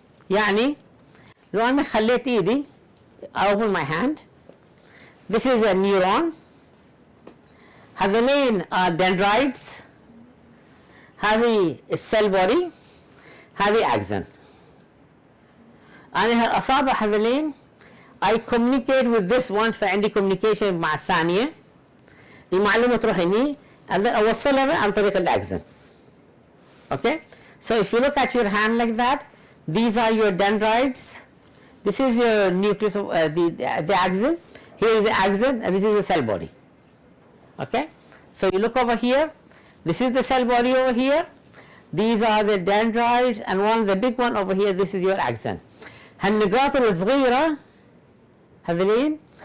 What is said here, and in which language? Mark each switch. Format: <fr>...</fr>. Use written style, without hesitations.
<ar>يعني لو أنا خليت إيدي</ar> <en>I open my hand, this is a neuron,</en> <ar>هذولين</ar> <en>are dendrites, هذه الcell body، هذه axon.</en> <ar>أنا هالأصابع هذولين</ar> <en>I communicate with this one</en> <ar>فعندي communication مع الثانية، المعلومة تروح هني</ar> <en>and then</en> <ar>أوصلها عن طريق الأكزن.</ar> <en>Okay, so if you look at your hand like that, these are your dendrites, this is your nucleus of the axon, here is the axon and this is the cell body. Okay, so you look over here, this is the cell body over here, these are the dendrites and one the big one over here, this is your axon.</en> <ar>هالنقاط الصغيرة هذولين</ar>